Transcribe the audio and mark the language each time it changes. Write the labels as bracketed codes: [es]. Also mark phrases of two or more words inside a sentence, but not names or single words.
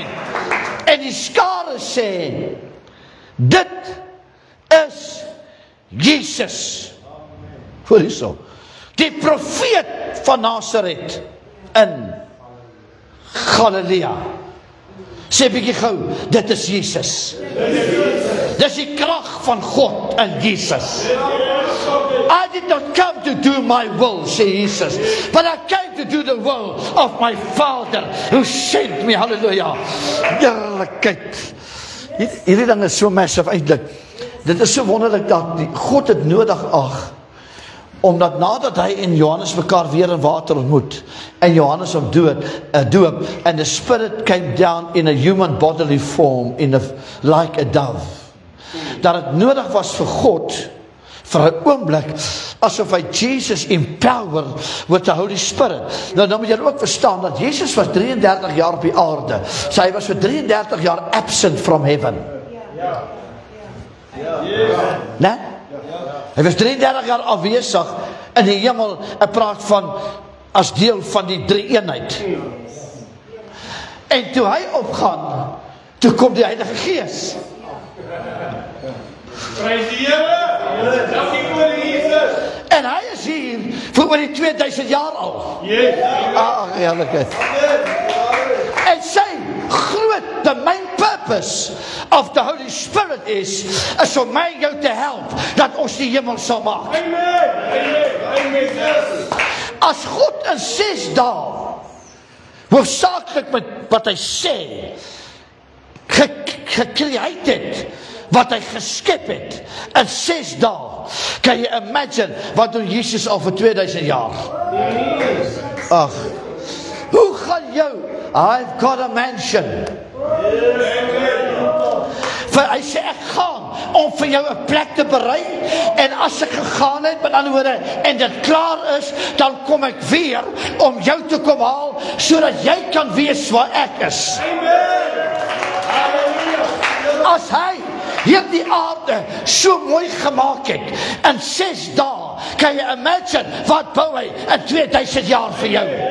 [af] En die skare sê, dit is Jesus. Hoor hierso. Die profeet van Nasaret in Galilea. Sê bietjie gou, dit is Jesus. Dis die krag van God in Jesus. [en] I did not come to do my will, sê Jesus, but I came to do the will of my Father who sent me. [af] Halleluja. Heerlikheid. Hierdie ding is so massive eintlik. Dit is so wonderlik dat God het nodig omdat nadat hy en Johannes mekaar weer in water ontmoet, en Johannes hom doop, [en] and the Spirit came down in a human bodily form, like a dove, [af] dat het nodig was vir God, vir 'n oomblik, asof hy Jesus [en] empower with the Holy Spirit. [af] Nou moet jy ook verstaan, dat Jesus was 33 jaar op die aarde, so hy was vir 33 jaar [en] absent from heaven. [af] Nee? Hy was 33 jaar afwesig in die hemel, en praat van as deel van die drie-eenheid. En toe hy opgaan, toe kom die Heilige Gees. Prys die Here. Dankie vir Jesus. En hy is hier vir oor die 2000 jaar al. Heerlikheid. En sy [en] the main purpose of the Holy Spirit [af] is om my en jou te help, dat ons die hemel sal maak. Amen. As God in 6 dae, hoofsaaklik met wat hy sê, gecreate het, wat hy geskep het, in 6 dae, kan jy imagine, wat doen Jesus al vir 2000 jaar? Ag, hoe gaan jou, [en] I've got a mansion, [af] hy sê, ek gaan om vir jou 'n plek te berei, en as ek gegaan het, met ander woorde, en dit klaar is, dan kom ek weer, om jou te kom haal, sodat jy kan wees waar ek is. As hy hierdie aarde so mooi gemaak het, in 6 dae, kan jy imagine, wat bou hy in 2000 jaar vir jou?